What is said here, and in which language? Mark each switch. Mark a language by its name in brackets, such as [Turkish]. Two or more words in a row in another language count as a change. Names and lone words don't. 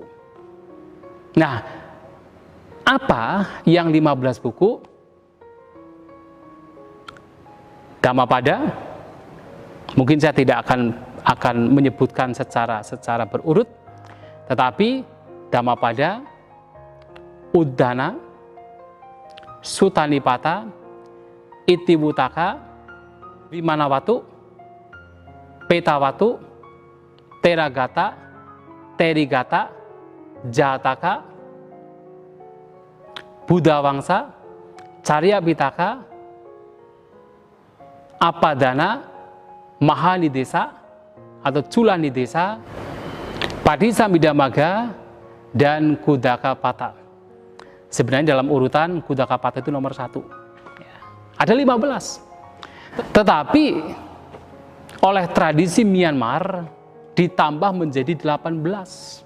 [Indonesian] Nah, apa yang 15 buku? Dhammapada, mungkin saya tidak akan menyebutkan secara berurut, tetapi Dhammapada, Uddana, Sutta Nipata, Itivuttaka, Vimanawatu, Petawatu, Teragata, Terigata, Jataka, Buddha Wangsa, Carya Pitaka, Apadana, Mahanidesa atau Culanidesa, Padisambhidamaga, dan Khuddaka Pata. Sebenarnya dalam urutan Khuddaka Pata itu nomor 1. Ada 15. Tetapi oleh tradisi Myanmar ditambah menjadi 18.